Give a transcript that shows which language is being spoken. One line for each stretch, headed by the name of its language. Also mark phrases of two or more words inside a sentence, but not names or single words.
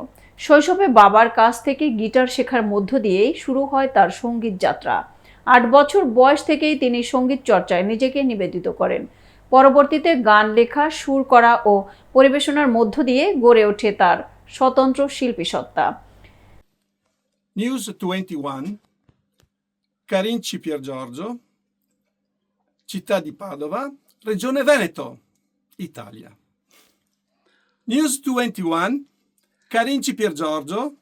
Bangla: শৈশবে বাবার কাছ থেকে গিটার শেখার মধ্য দিয়েই শুরু হয় তার সঙ্গীত যাত্রা। ৮ বছর বয়স থেকেই তিনি সঙ্গীত চর্চায় নিজেকে নিবেদিত করেন। পরবর্তীতে গান লেখা, সুর করা ও পরিবেশনার মধ্য দিয়ে গড়ে ওঠে তার স্বতন্ত্র শিল্পী সত্তা।
Italian: News 21, Carinci Piergiorgio, città di Padova, regione Veneto, Italia. News 21, Carinci Piergiorgio.